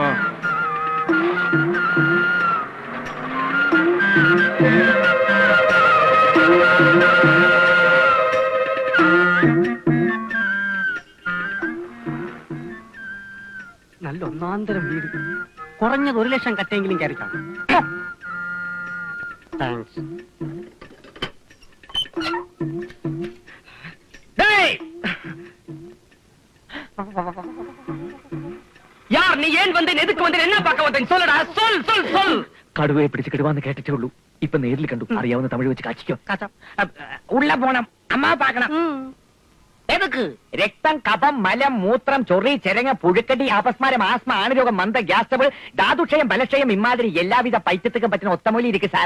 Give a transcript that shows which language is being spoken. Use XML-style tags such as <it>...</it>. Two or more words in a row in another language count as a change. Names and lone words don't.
<ml>നല്ല ഒന്നാന്തരം വീട്. കുറഞ്ഞത് 1 ലക്ഷം കട്ടെങ്കിലും കയറി കാണും. താങ്ക്സ്.</ml> <ta>யார் நீ ஏன் வந்தேன் எதுக்கு வந்தேன் என்ன பார்க்க வந்தேன் சொல்லடா சொல் சொல் சொல்.</ta> <ml>കടുവയെ പിടിച്ച് കിടുവാന്ന് കേട്ടിട്ടേ ഉള്ളൂ. ഇപ്പൊ നേരിൽ കണ്ടു. അറിയാവുന്ന തമിഴ് വെച്ച് കാച്ചിക്കോ.</ml> <ta>உள்ள போணும் அம்மா பாக்கணும். എതുക്ക്?</ta> <ml>രക്തം, കഫം, മലം, മൂത്രം, ചൊറി, ചെരങ്ങ, പുഴുക്കടി, അപസ്മാരം, ആസ്മ, ആണുരോഗം, മന്ദ,</ml> <en>gas trouble,</en> <ml>ധാതുക്ഷയം, ബലക്ഷയം, ഇമാതിരി എല്ലാവിധ പൈത്യത്തിക്കും പറ്റുന്ന ഒത്തമൂലി ഇരിക്കും സാർ.</ml>